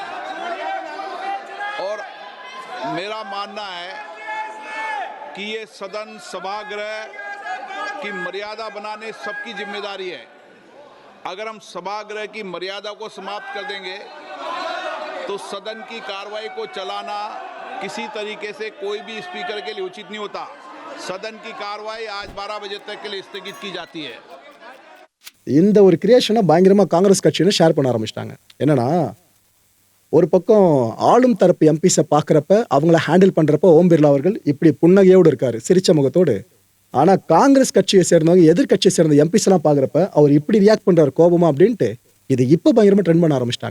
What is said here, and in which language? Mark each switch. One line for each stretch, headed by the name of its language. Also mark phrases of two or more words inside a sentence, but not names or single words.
Hindi: और मेरा मानना है कि ये सदन सभागृह की मर्यादा बनाने सबकी जिम्मेदारी है। अगर हम सभागृह की मर्यादा को समाप्त कर देंगे तो सदन की कार्रवाई को चलाना किसी तरीके से कोई भी स्पीकर के लिए उचित नहीं होता। सदन की कार्रवाई आज 12 बजे तक के लिए स्थगित की जाती है।
Tamil: இந்த ஒரு கிரியேஷனை பயங்கரமா காங்கிரஸ் கட்சியினர் ஷேர் பண்ண ஆரம்பிச்சிட்டாங்க. என்னன்னா, ஒரு பக்கம் ஆளும் தரப்பு எம்பிஸை பார்க்குறப்ப அவங்கள ஹேண்டில் பண்ணுறப்ப ஓம் பிர்லா அவர்கள் இப்படி புன்னகையோடு இருக்காரு, சிரிச்ச முகத்தோடு. ஆனால் காங்கிரஸ் கட்சியை சேர்ந்தவங்க எதிர்கட்சியை சேர்ந்த எம்பிஸ் எல்லாம் பார்க்குறப்ப அவர் இப்படி ரியாக்ட் பண்ணுறாரு கோபமா அப்படின்ட்டு இது இப்போ பயங்கரமாக ட்ரெண்ட் பண்ண ஆரம்பிச்சிட்டாங்க.